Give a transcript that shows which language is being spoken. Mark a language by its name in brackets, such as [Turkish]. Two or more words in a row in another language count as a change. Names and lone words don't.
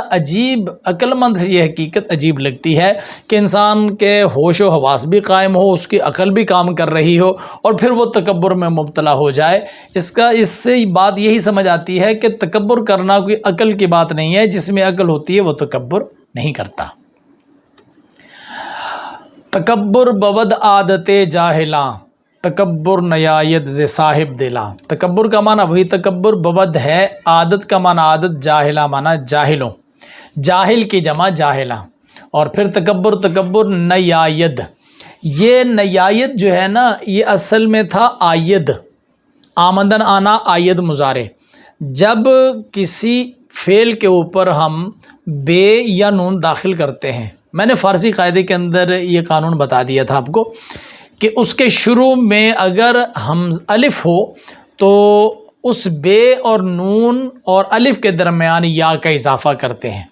[Urdu] عجیب، عقل مند سے یہ حقیقت عجیب لگتی ہے کہ انسان کے ہوش و حواس بھی قائم ہو، اس کی عقل بھی کام کر رہی ہو، اور پھر وہ تکبر میں مبتلا ہو جائے۔ اس سے بات یہی سمجھ آتی ہے کہ تکبر کرنا کوئی عقل کی بات نہیں ہے، جس میں عقل ہوتی ہے وہ تکبر نہیں کرتا۔ [Persian] تکبر بود عادت جاہلاں، تکبر نیاید ز صاحب دلاں۔ [Urdu] تکبر کا معنی وہی تکبر، بود ہے، عادت کا معنی عادت، جاہلا معنی جاہلوں، جاہل کی جمع جاہلاں۔ اور پھر تکبر، [Persian] تکبر نیاید، [Urdu] یہ نیاید جو ہے نا یہ اصل میں تھا آید، آمدن آنا، آید مضارع۔ جب کسی فعل کے اوپر ہم بے یا نون داخل کرتے ہیں، میں نے فارسی قاعدے کے اندر یہ قانون بتا دیا تھا آپ کو کہ اس کے شروع میں اگر الف ہو تو اس بے اور نون اور الف کے درمیان یا کا اضافہ کرتے ہیں۔